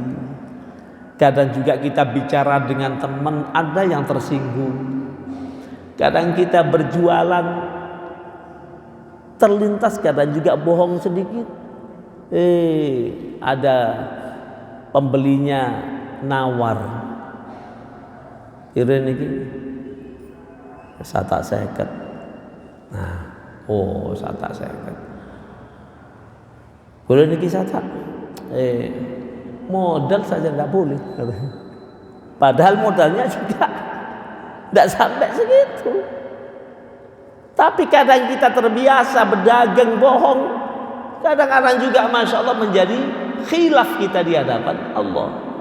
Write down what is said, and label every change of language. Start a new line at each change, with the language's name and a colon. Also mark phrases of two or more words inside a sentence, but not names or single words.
Indonesian: Kadang juga kita bicara dengan teman ada yang tersinggung. Kadang kita berjualan terlintas, kadang juga bohong sedikit. Ada pembelinya nawar. Kira ini
Balinese: satak seket. Nah, satak seket. Boleh niki satak?
Indonesian: Modal saja tidak boleh. Padahal modalnya juga tidak sampai segitu. Tapi kadang kita terbiasa berdagang bohong. Kadang-kadang juga
Arabic: masya Allah
Indonesian: menjadi khilaf kita di hadapan Allah.